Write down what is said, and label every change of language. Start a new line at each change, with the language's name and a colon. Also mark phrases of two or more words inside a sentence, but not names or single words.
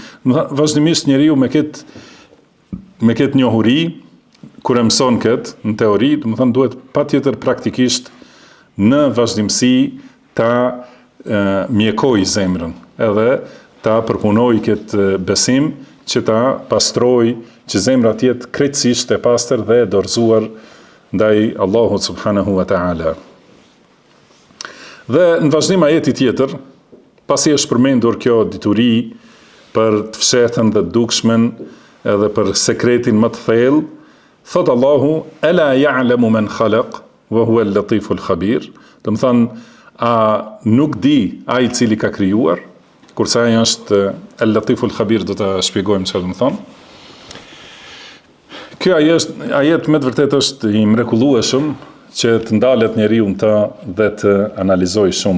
Albanian: Vazhdimisht njeriu me këtë njohuri, kur e mëson këtë në teori, do të thonë duhet patjetër praktikisht në vazhdimsi ta mjekoj zemrën, edhe ta përpunoj këtë besim që ta pastroj, që zemra të jetë krejtësisht e pastër dhe e dorëzuar ndaj Allahut
Arabic: سبحانه وتعالى.
Albanian: Dhe në vazhdim ajeti tjetër, pasi është përmendur kjo dituri për të fshehtën dhe dukshmën edhe për sekretin më të thellë, thot Allahu,
Arabic: ألا يعلم من خلق وهو اللطيف الخبير.
Albanian: Do të thonë, a nuk di ai i cili ka krijuar, kurse ai është
Arabic: اللطيف الخبير,
Albanian: do ta shpjegojmë çfarë do të thonë. Ky ajet me të vërtetë është i mrekullueshëm, që të ndalet njeriu në të dhe të analizoj shumë.